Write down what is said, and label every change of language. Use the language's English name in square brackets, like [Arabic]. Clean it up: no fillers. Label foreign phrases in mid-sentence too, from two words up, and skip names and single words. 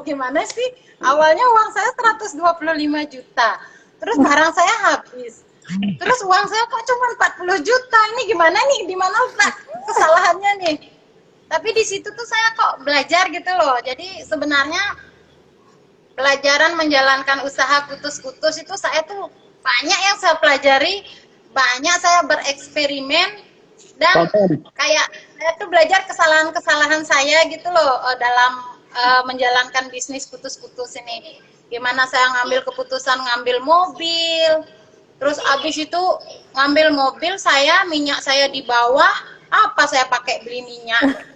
[Indonesian] Gimana sih? Awalnya uang saya 125 juta. Terus barang saya habis. Terus uang saya kok cuma 40 juta. Ini gimana nih? Di mana kesalahannya nih? Tapi di situ tuh saya kok belajar gitu loh. Jadi sebenarnya pelajaran menjalankan usaha kutus-kutus itu saya tuh banyak yang saya pelajari, banyak saya bereksperimen, dan kayak saya tuh belajar kesalahan-kesalahan saya gitu loh dalam menjalankan bisnis kutus-kutus ini. Gimana saya ngambil keputusan ngambil mobil, terus abis itu ngambil mobil saya, minyak saya di bawah, apa saya pakai beli minyak.